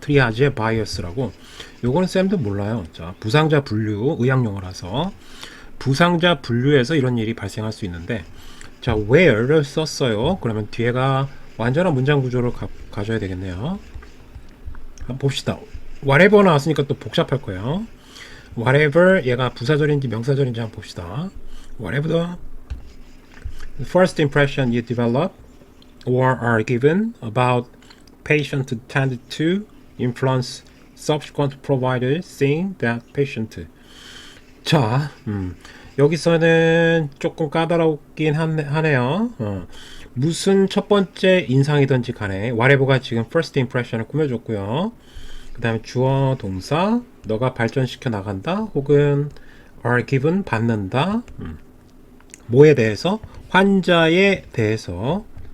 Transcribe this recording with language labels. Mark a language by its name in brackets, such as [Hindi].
[Korean] 트리아제 바이어스라고. 요거는 쌤도 몰라요. 자, 부상자 분류, 의학용어라서 부상자 분류에서 이런 일이 발생할 수 있는데, 자, where를 썼어요. 그러면 뒤에가 완전한 문장 구조를 가져야 되겠네요. 한번 봅시다. whatever 나왔으니까 또 복잡할 거예요. whatever, 얘가 부사절인지 명사절인지 한번 봅시다. [English] Whatever the first impression you develop or are given about patient tended to influence subsequent providers seeing that patient. [Korean] 자, 여기서는 조금 까다롭긴 하네요. 무슨 첫 번째 인상이든지 간에 whatever가 지금 [English] first impression [Korean] 을 꾸며줬고요. 그 다음에 주어 동사, 너가 발전시켜 나간다, 혹은 [English] are given, [Korean] 받는다. 뭐에 대해서? 환자에 대해서.